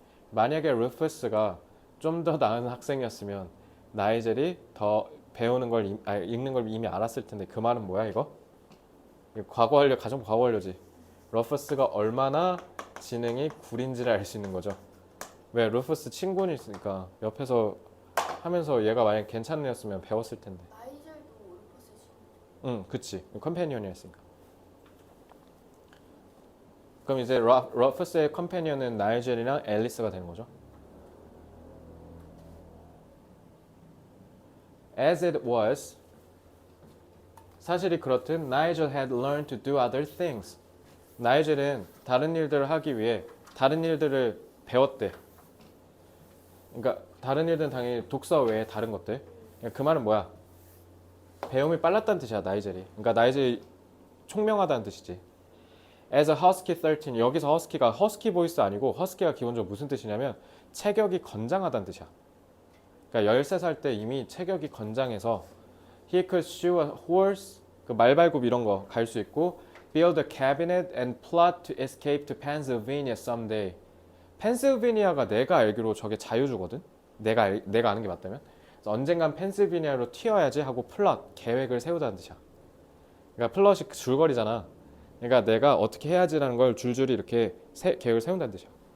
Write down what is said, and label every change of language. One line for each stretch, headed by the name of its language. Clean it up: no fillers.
Korean: 만약에 루퍼스가 좀 더 나은 학생이었으면 나이젤이 더 배우는 걸 읽는 걸 이미 알았을 텐데 그 말은 뭐야 이거? 과거 완료, 가정 과거 완료지. 루퍼스가 얼마나 지능이 구린지를 알 수 있는 거죠. 왜? 루퍼스 친구는 있으니까 옆에서 하면서 얘가 만약 괜찮은 애였으면 배웠을 텐데. 나이젤도 울프스 친구. 응, 그치. 컴패니언이었으니까. 그럼 이제 러퍼스의 컴패니언은 나이젤이랑 앨리스가 되는 거죠.
English: As it was,
Korean: 사실이 그렇듯
English: 나이젤 had learned to do other things.
Korean: 나이젤은 다른 일들을 하기 위해 다른 일들을 배웠대. 그러니까 다른 일들은 당연히 독서 외에 다른 것들. 그 말은 뭐야? 배움이 빨랐다는 뜻이야, 나이젤이. 그러니까 나이젤이 총명하다는 뜻이지.
English: As a husky 13,
Korean: 여기서 허스키가 허스키 보이스 아니고 허스키가 기본적으로 무슨 뜻이냐면 체격이 건장하다는 뜻이야. 그러니까 13살 때 이미 체격이 건장해서
English: he could shoe a horse,
Korean: 그 말발굽 이런 거 갈 수 있고
English: build a cabinet and plot to escape to Pennsylvania someday.
Korean: 펜실베니아가 내가 알기로 저게 자유주거든? 내가 아는 게 맞다면? 그래서 언젠간 펜실베니아로 튀어야지 하고 플롯, 계획을 세우다는 뜻이야. 그러니까 플롯이 줄거리잖아. 그러니까 내가 어떻게 해야지라는 걸 줄줄이 이렇게 계획을 세운다는 뜻이야.